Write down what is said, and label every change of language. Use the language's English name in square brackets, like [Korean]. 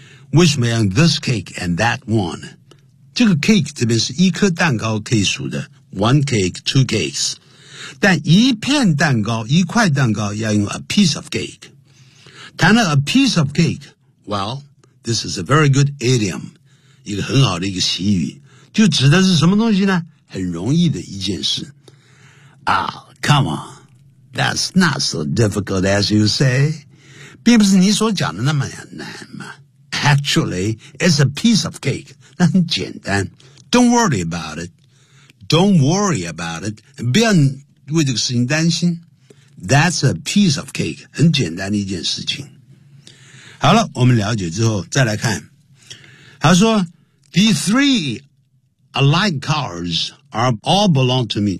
[Chinese] 为什么要 [English] this cake and that one? [Chinese] 这个 cake 这边是一颗蛋糕可以数的， [English] one cake, two cakes. [Chinese] 但一片蛋糕，一块蛋糕要用 [English] a piece of cake. [Chinese] 谈了 [English] a piece of cake, well, this is a very good idiom. [Chinese] 一个很好的一个习语，就指的是什么东西呢？很容易的一件事。 [English] Ah, come on, that's not so difficult as you say. [Chinese] 并不是你所讲的那么难嘛。 [English] Actually, it's a piece of cake. [Chinese] 那很简单。 [English] Don't worry about it. Don't worry about it. [Chinese] 不要为这个事情担心。 [English] That's a piece of cake. [Chinese] 很简单的一件事情。好了，我们了解之后再来看。他说 [English] The three alike cars are all belong to me.